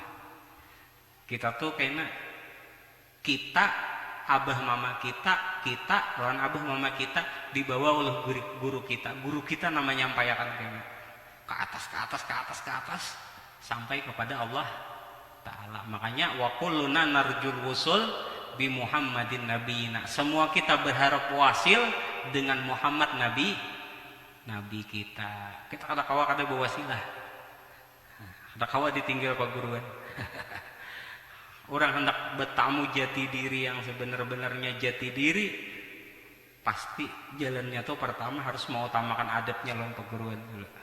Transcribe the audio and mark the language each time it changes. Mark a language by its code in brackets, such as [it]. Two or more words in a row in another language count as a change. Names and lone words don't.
[bjn] Kita tuh kayaknya kita abah mama kita lawan abah mama kita dibawa oleh guru kita. Guru kita namanya nyampaikan kayaknya ke atas sampai kepada Allah Ta'ala. [ar] Makanya وكلنا نرجو الوصول بمحمد نبينا. [bjn] Semua kita berharap wasil dengan Muhammad nabi kita. Kita kada kawa kada berwasilah. Kada kawa ditinggal paguruan. Orang hendak bertamu jati diri yang sebenar-benarnya jati diri, pasti jalannya tuh pertama harus mengutamakan adabnya lawan perguruan dulu.